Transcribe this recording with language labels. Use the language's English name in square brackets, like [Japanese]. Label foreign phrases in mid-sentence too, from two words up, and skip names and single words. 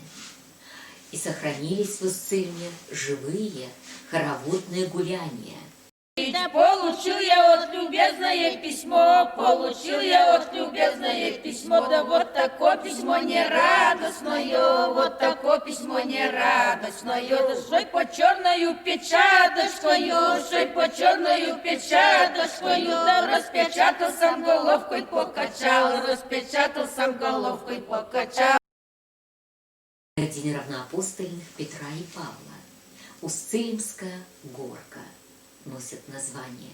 [Russian] И сохранились в Усть-Цильме живые хороводные гуляния. Получил я от любезное письмо, получил я от любезное письмо, да вот такое письмо нерадостное, вот такое письмо нерадостное, да шой по черною печаточкою, шой по черною печаточкою, да распечатал сам головкой покачал, распечатал сам головкой покачал. День равноапостольных Петра и Павла. Усть-Цилимская горка носит название.